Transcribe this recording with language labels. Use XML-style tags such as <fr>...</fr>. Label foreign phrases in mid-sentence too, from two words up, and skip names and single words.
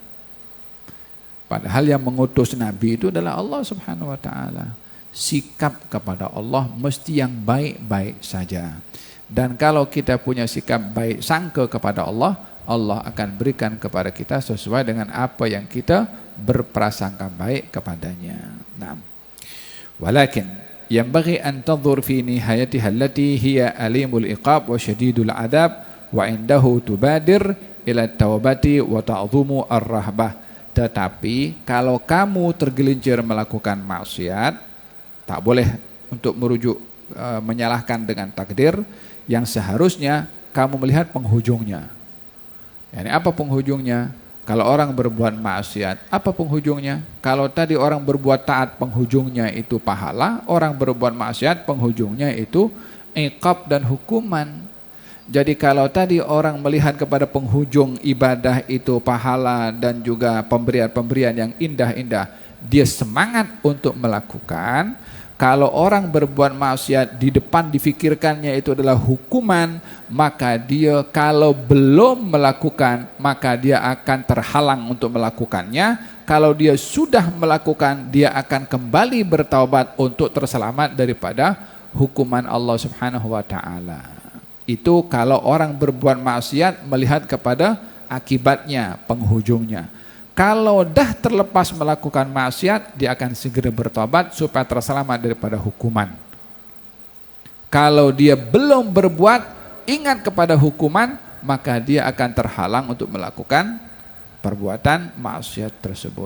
<ms>Padahal yang mengutus Nabi itu adalah Allah</ms> <ar>سبحانه وتعالى.</ar> <ms>Sikap kepada Allah mesti yang baik-baik saja. Dan kalau kita punya sikap baik sangka kepada Allah, Allah akan berikan kepada kita sesuai dengan apa yang kita berprasangka baik kepadanya. Naam.</ms> <ar>ولكن ينبغي أن تنظر في نهايتها التي هي أليم العقاب وشديد العذاب وعنده تبادر إلى التوبة وتعظم الرهبة.</ar> <ms>Tetapi kalau kamu tergelincir melakukan maksiat, tak boleh untuk merujuk menyalahkan dengan takdir, yang seharusnya kamu melihat penghujungnya. Yani apa penghujungnya? Kalau orang berbuat maksiat, apa penghujungnya? Kalau tadi orang berbuat taat, penghujungnya itu pahala. Orang berbuat maksiat, penghujungnya itu iqab dan hukuman. Jadi kalau tadi orang melihat kepada penghujung ibadah itu pahala dan juga pemberian-pemberian yang indah-indah, dia semangat untuk melakukan. Kalau orang berbuat maksiat di depan difikirkannya itu adalah hukuman, maka dia kalau belum melakukan, maka dia akan terhalang untuk melakukannya. Kalau dia sudah melakukan, dia akan kembali bertaubat untuk terselamat daripada hukuman Allah</ms> <ar>سبحانه وتعالى.</ar> <ms>Itu kalau orang berbuat maksiat melihat kepada akibatnya, penghujungnya. Kalau dah terlepas melakukan maksiat, dia akan segera bertobat supaya terselamat daripada hukuman. Kalau dia belum berbuat, ingat kepada hukuman, maka dia akan terhalang untuk melakukan perbuatan maksiat tersebut.</ms>